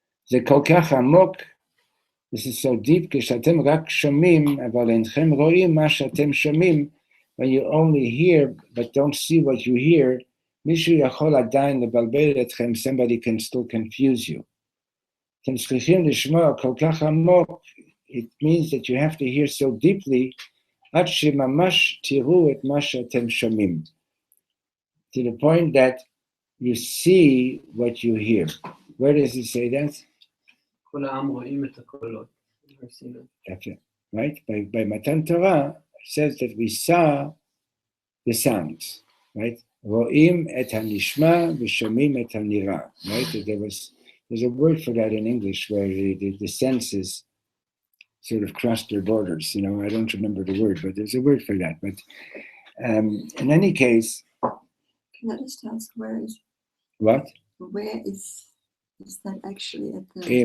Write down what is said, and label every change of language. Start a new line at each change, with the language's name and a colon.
English: Ze kol kach amok, this is so deep, כשאתם רק שומעים, אבל אינכם רואים מה שאתם שומעים, when you only hear but don't see what you hear, מישהו יכול עדיין לבלבל אתכם, somebody can still confuse you.
Hebrew: אתם צריכים לשמוע כל כך עמוק, it means that you have to hear so deeply, עד שממש תראו את מה שאתם שומעים.
English: To the point that you see what you hear. Where does it say that?
Hebrew: כל העם רואים את הקולות.
English: That's it, right? By Matan Torah, it says that we saw the sounds, right?
Hebrew: רואים את הנשמע ושומעים את הנראה, right?
English: There's a word for that in English where the senses sort of cross their borders. You know, I don't remember the word, but there's a word for that. But in any case, Can I just ask where is that actually at the